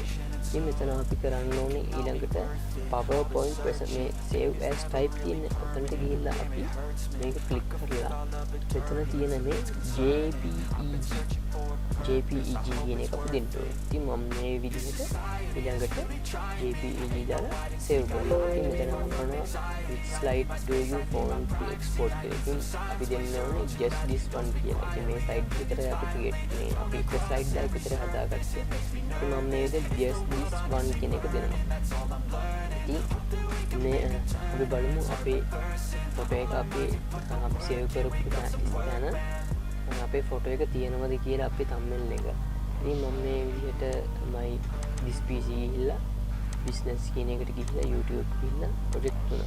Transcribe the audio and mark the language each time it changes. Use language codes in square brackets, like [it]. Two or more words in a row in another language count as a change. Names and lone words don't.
[si] ඉතින් මෙතන අපි කරන්න ඕනේ ඊළඟට PowerPoint මේ [en] save as type [si] කියන ඔතනට ගිහිල්ලා අපි මේක click කරලා මෙතන තියෙන මේ JPEG JPEG කියන එක අපි දෙන්න ඕනේ. ඉතින් මම මේ විදිහට ඊළඟට JPEG දාලා save කරනවා. ඉතින් මෙතන මොනවා [en] which slide do you want to export [si] කියලා. ඉතින් අපි දෙන්න ඕනේ [en] just this one [si] කියලා. ඉතින් මේ slide විතර අපි create මේ අපි එක slide එකක් විතර හදාගත්තා. ඉතින් මම මේ විදිහට [en] just this one [si] කියන එක දෙනවා. ඉතින් මේ අපි බලමු අපේ ෆොටෝ එක අපි save කරපු තැන අපේ ෆොටෝ එක තියෙනවද කියලා අපේ thumbnail එක. ඉතින් මම මේ විදිහට තමයි [en] this PC [si] ගිහිල්ලා business කියන එකට ගිහිල්ලා YouTube ගිහිල්ලා project තුන.